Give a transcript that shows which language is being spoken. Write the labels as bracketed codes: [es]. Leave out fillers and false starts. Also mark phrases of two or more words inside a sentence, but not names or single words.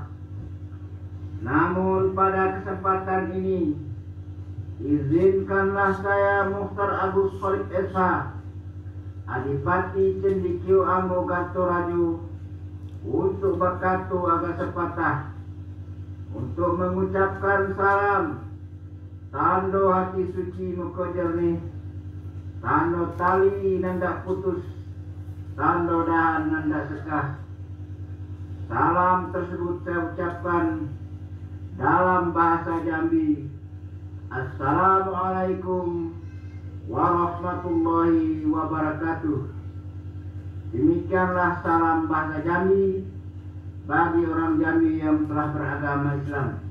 [id] Namun pada kesempatan ini, izinkanlah saya Mukhtar Agus Khalid SH, Adipati Cendikio Ambo Gatoraju, untuk berkatu agak sepatah, untuk mengucapkan salam [jax] tando hati suci muka jernih, tando tali nandak putus, tando dahan nandak sekah. [id] Salam tersebut saya ucapkan dalam bahasa Jambi. [ar] السلام عليكم ورحمة الله وبركاته. [id] Demikianlah salam bahasa Jambi bagi orang Jambi yang telah beragama Islam.